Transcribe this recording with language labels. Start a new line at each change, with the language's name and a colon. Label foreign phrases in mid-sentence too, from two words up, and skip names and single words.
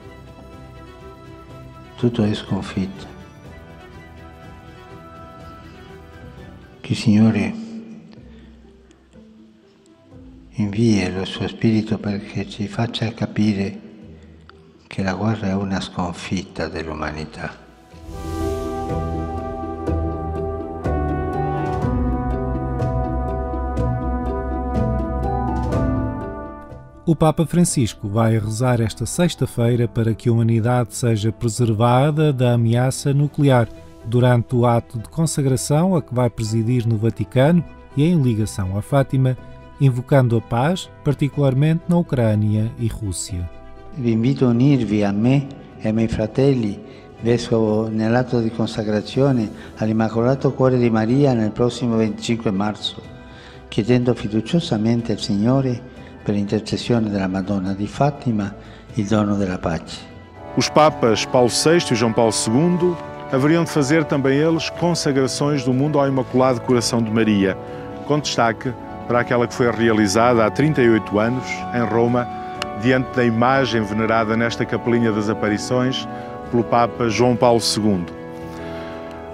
Italian: Tutto è sconfitta. Che il Signore invii il suo Spirito perché ci faccia capire che la guerra è una sconfitta dell'umanità.
Portuguese: O Papa Francisco vai rezar esta sexta-feira para que a humanidade seja preservada da ameaça nuclear durante o ato de consagração a que vai presidir no Vaticano e em ligação a Fátima, invocando a paz, particularmente na Ucrânia e Rússia.
Italian: Vi invito a unirvi a me e ai miei fratelli, vescovo, nell'atto di consacrazione all'Immacolato Cuore di Maria nel prossimo 25 marzo, chiedendo fiduciosamente al Signore, per l'intercessione della Madonna di Fátima, il dono della pace.
Portuguese: Os Papas Paulo VI e João Paulo II haveriam de fazer também eles consagrações do mundo ao Imaculado Coração de Maria, com destaque para aquela que foi realizada há 38 anos, em Roma, diante da imagem venerada nesta Capelinha das Aparições pelo Papa João Paulo II.